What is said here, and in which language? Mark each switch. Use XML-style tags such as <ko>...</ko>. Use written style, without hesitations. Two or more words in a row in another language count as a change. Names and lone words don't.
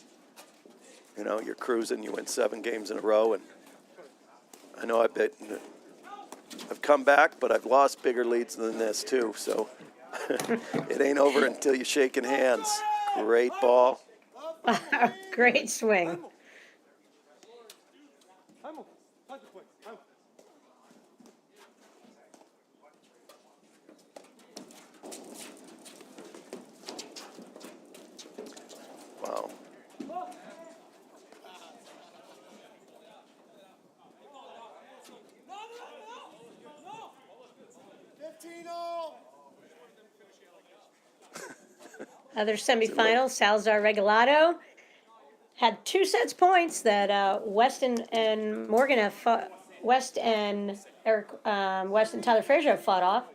<en>You know, you're cruising, you win 7 games in a row, and I know I've come back, but I've lost bigger leads than this too, so it ain't over until you're shaking hands. Great ball. Great swing.</en> <hr>Ajmo, hajde tvoj, ajmo.</hr> <en>Wow. Other semifinals, Salazar Regalado had 2 sets points that West and Morgan have fought, West and Tyler Frazier have fought off.</en>